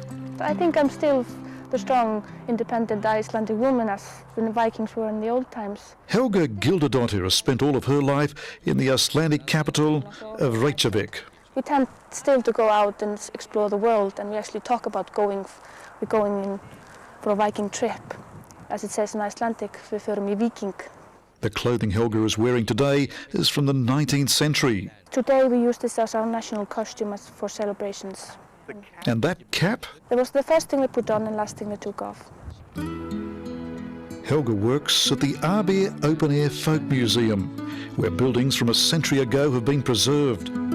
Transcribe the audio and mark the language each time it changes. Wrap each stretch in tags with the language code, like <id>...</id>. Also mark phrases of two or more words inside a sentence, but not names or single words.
<en>I think I'm still the strong, independent Icelandic woman as the Vikings were in the old times. Helga Gildadottir has spent all of her life in the Icelandic capital of Reykjavik. We tend still to go out and explore the world, and we actually talk about we're going in for a Viking trip. As it says in Icelandic,</en> <is>við förum í Viking.</is> <en>The clothing Helga is wearing today is from the 19th century. Today we use this as our national costume for celebrations. And that cap? It was the first thing they put on and last thing they took off. Helga works at the Abe Open Air Folk Museum, where buildings from a century ago have been preserved.</en>